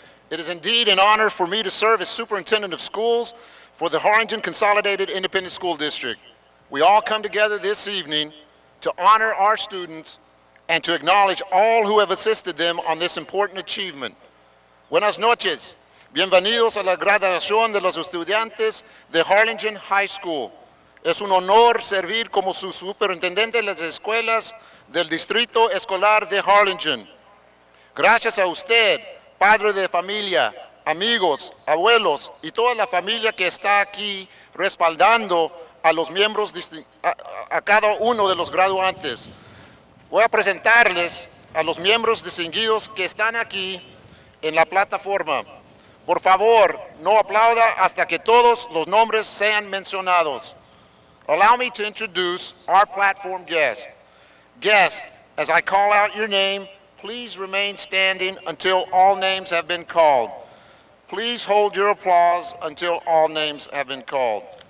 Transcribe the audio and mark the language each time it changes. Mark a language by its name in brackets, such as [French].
[English] It is indeed an honor for me to serve as superintendent of schools for the Harlingen Consolidated Independent School District. We all come together this evening to honor our students and to acknowledge all who have assisted them on this important achievement. [Spanish] Buenas noches. Bienvenidos a la graduación de los estudiantes de Harlingen High School. Es un honor servir como su superintendente de las escuelas del Distrito Escolar de Harlingen. Gracias a usted, padre de familia, amigos, abuelos y toda la familia que está aquí respaldando a los miembros, a cada uno de los graduantes. Voy a presentarles a los miembros distinguidos que están aquí en la plataforma. Por favor, no aplauda hasta que todos los nombres sean mencionados. [English] Allow me to introduce our platform guest. Guest, as I call out your name, please remain standing until all names have been called. Please hold your applause until all names have been called.